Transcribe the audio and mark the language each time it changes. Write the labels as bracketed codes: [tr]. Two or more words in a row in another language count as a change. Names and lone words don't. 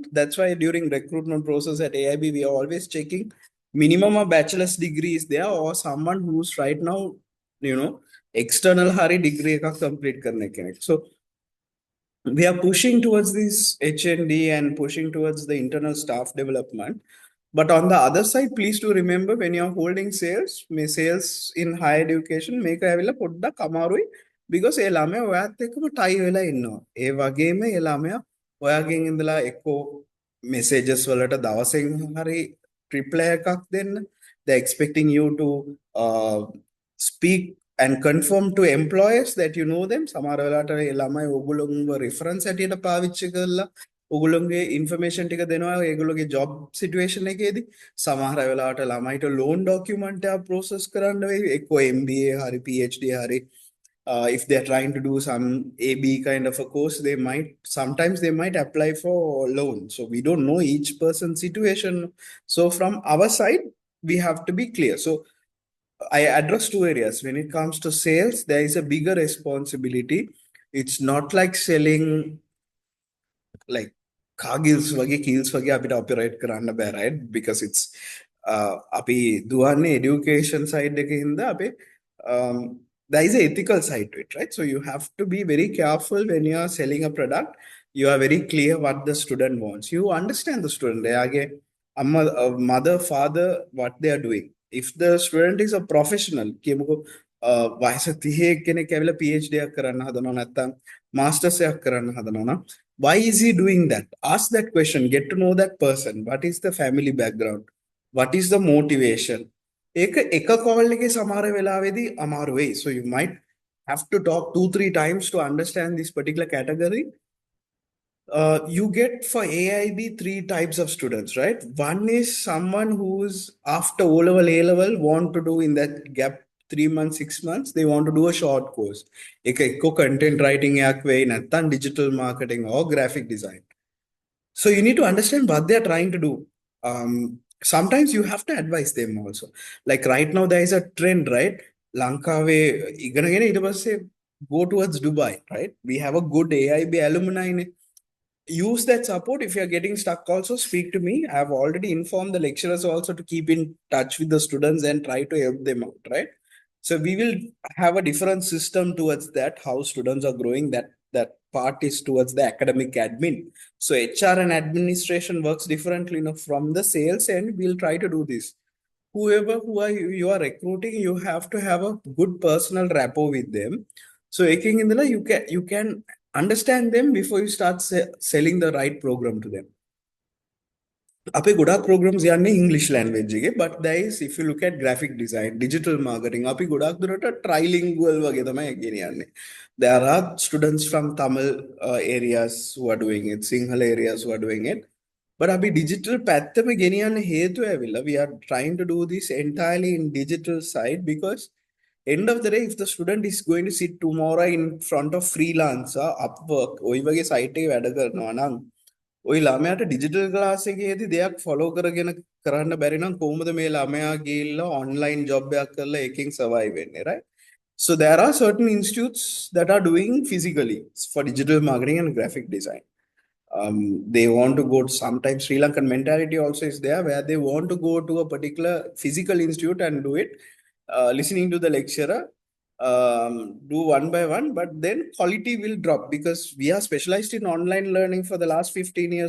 [en] That's why during recruitment process at AIB, we are always checking minimum of bachelor's degree is there or someone who's right now, external hari degree ka complete karne ke. So we are pushing towards this HND and pushing towards the internal staff development. But on the other side, please do remember when you're holding sales, may sales in higher education, make a put the kamarui because elame oyatekuma tie vela inno. [si] ඒ වගේම elame ඔයාගෙන් ඉඳලා එක්කෝ messages වලට දවසෙන් හරි reply එකක් දෙන්න. [en] They're expecting you to speak and confirm to employers that you know them. [si] සමහර වෙලාවට ඒ ළමයි ඕගොල්ලෝව reference හැටියට පාවිච්චි කරලා ඔගොල්ලොන්ගේ information ටික දෙනවා ඒගොල්ලෝගේ job situation එකේදී. සමහර වෙලාවට ළමයිට loan document එක process කරන්න වෙයි. එක්කෝ MBA හරි PhD හරි [en] if they're trying to do some AB kind of a course, sometimes they might apply for loan. So we don't know each person's situation. So from our side, we have to be clear. So I address two areas. When it comes to sales, there is a bigger responsibility. It's not like selling like Cargills [si] වගේ keels වගේ අපිට operate කරන්න බෑ, [en] right? Because it's [si] අපි දුවන්නේ education side එකේ හින්දා අපි [en] there is an ethical side to it, right? So you have to be very careful when you are selling a product. You are very clear what the student wants. You understand the student. [si] එයාගේ අම්මා [en] mother father what they are doing. If the student is a professional, [si] කියමුකෝ වයස 30 කෙනෙක් ඇවිල්ලා PhD එකක් කරන්න හදනවා නැත්නම් masters එකක් කරන්න හදනවා නම් [en] why is he doing that? Ask that question. Get to know that person. What is the family background? What is the motivation? එක call එකේ සමහර වෙලාවෙදී අමාරු වෙයි. So you might have to talk 2-3 times to understand this particular category. You get for AIB 3 types of students, right? One is someone who's after O-level, A-level, want to do in that gap 3 months, 6 months, they want to do a short course. Ekko content writing yak way, නැත්නම් digital marketing or graphic design. So you need to understand what they're trying to do. Sometimes you have to advise them also. Like right now, there is a trend, right? [si] ලංකාවේ ඉගෙනගෙන ඊට පස්සේ [en] go towards Dubai, right? We have a good AIB alumni. Use that support. If you're getting stuck, also speak to me. I have already informed the lecturers also to keep in touch with the students and try to help them out, right? So we will have a different system towards that, how students are growing. That part is towards the academic admin. So HR and administration works differently, from the sales end. We'll try to do this. Whoever you are recruiting, you have to have a good personal rapport with them. So you can understand them before you start selling the right program to them. [si] අපේ ගොඩාක් programs යන්නේ English language එකේ, [en] but there is, if you look at graphic design, digital marketing, [si] අපි ගොඩාක් දුරට trilingual වගේ තමයි ගෙනියන්නේ. [en] There are students from Tamil areas who are doing it, Sinhala areas who are doing it. [si] But අපි digital පැත්තම ගෙනියන්න හේතුව ඇවිල්ලා [en] we are trying to do this entirely in digital side because end of the day if the student is going to sit tomorrow in front of freelancer Upwork [si] ඔය වගේ site එකේ වැඩ කරනවා නම් ඔයි ළමයාට [en] digital class [si] එකේදී දෙයක් ෆලෝ කරගෙන කරන්න බැරි නම් කොහොමද මේ ළමයා ගිහිල්ලා [en] online job [si] එකක් කරලා එකකින් සර්වයිව් වෙන්නේ, [en] right? So there are certain institutes that are doing physically for digital marketing and graphic design. They want to go to, sometimes Sri Lankan mentality also is there where they want to go to a particular physical institute and do it, listening to the lecturer, do one by one, but then quality will drop because we are specialized in online learning for the last 15 years.